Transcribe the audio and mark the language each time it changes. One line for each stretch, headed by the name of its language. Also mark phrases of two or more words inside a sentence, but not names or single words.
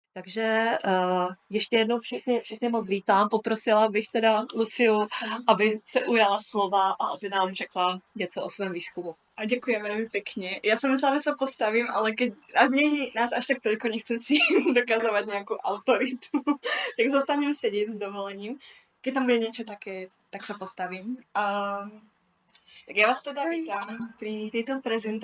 Czech: Takže ještě jednou všechny moc vítám. Poprosila bych teda Luciu, aby se ujala slova a aby nám řekla něco o svém výzkumu.
Slovak: A ďakujem veľmi pekne. Ja som myslela, že sa postavím, ale keď nás až tak toľko, nechcem si dokazovať nejakú autoritu, tak zostanem sedieť s dovolením. Keď tam bude niečo také, tak sa postavím. Tak ja vás teda vítam pri tejto prezentácii.